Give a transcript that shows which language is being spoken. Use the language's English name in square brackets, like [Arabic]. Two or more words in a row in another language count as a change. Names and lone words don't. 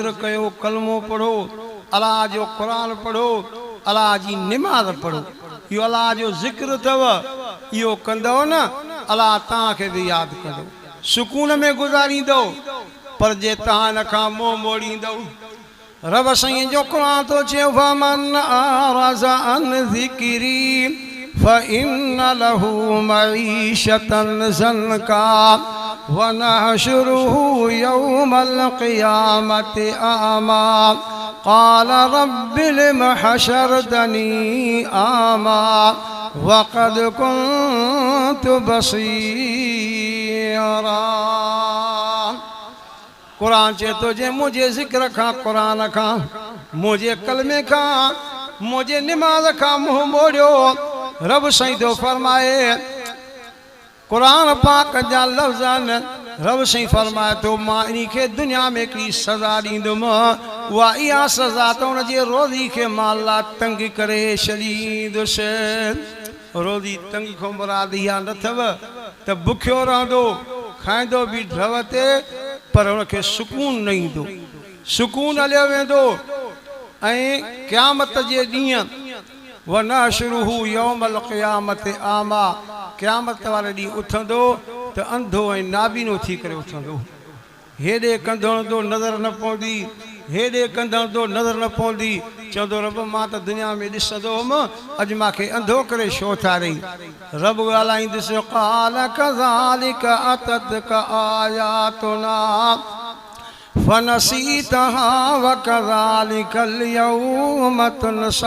[Sindhi] कयो कलमो पढ़ो अल्लाह जो क़ुरान पढ़ो अल्लाह जी निमाज़ पढ़ो इहो अल्लाह जो ज़िक्र अथव इहो कंदव न अल्लाह तव्हांखे बि यादि कंदो सुकून में गुज़ारींदो पर जे तव्हां हिन खां मुंहुं मोड़ींदव रब साईं जो क़ुरान थो चए [Arabic] فمن أعرض عن ذكري فإن له معيشة ضنكا ونحشره يوم القيامة أعمى قال رب لم حشرتني أعمى وقد كنت [Sindhi] बसीरा कुरान चए थो जे मुंहिंजे ज़िक्र खां क़ुरान खां मुंहिंजे कलमे खां मुंहिंजे निमाज़ खां मुंहुं मोड़ियो रब साईं थो फरमाए क़ुरान पाक जा लफ़्ज़ आहिनि रब साईं फरमाए थो मां इन खे दुनिया में हिकिड़ी सज़ा ॾींदुमि उहा इहा सज़ा त हुनजे रोज़ी खे मां अल्लाह तंग करे छॾींदुसि रोज़ी तंगी खां मुराद इहा न अथव त बुखियो रहंदो खाईंदो बि ढव ते पर हुनखे सुकून न ईंदो सुकून हलियो वेंदो ऐं क़यामत जे ॾींहुं [Arabic] ونحشره يوم القيامة أعمى [Sindhi] क़यामत वारे ॾींहुं उथंदो त अंधो ऐं नाबीनो थी करे उथंदो। हेॾे कंधणंदो नज़र न पवंदी, हेॾे कंधणंदो नज़र न पवंदी। चवंदो रब मां त दुनिया में ॾिसंदो हुअमि, अॼु मूंखे अंधो करे छो ठारई। रब ॻाल्हाईंदुसि [Arabic] قال كذلك أتتك آياتنا فنسيتها وكذلك اليوم تنسى.